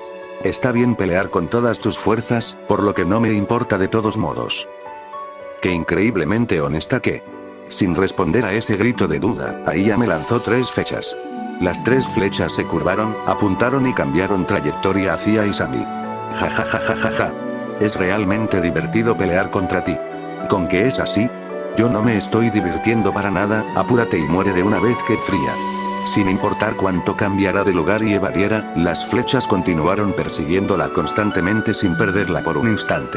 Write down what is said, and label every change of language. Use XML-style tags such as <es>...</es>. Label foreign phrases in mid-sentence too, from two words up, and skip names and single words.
<es>Está bien pelear con todas tus fuerzas, por lo que no me importa de todos modos. Qué increíblemente honesta que. Sin responder a ese grito de duda, Ayame lanzó 3 flechas. Las 3 flechas se curvaron, apuntaron y cambiaron trayectoria hacia Izami. Ja ja ja ja ja ja. Es realmente divertido pelear contra ti. ¿Con qué es así? Yo no me estoy divirtiendo para nada, apúrate y muere de una vez que fría. Sin importar cuánto cambiara de lugar y evadiera, las flechas continuaron persiguiéndola constantemente sin perderla por un instante.</es>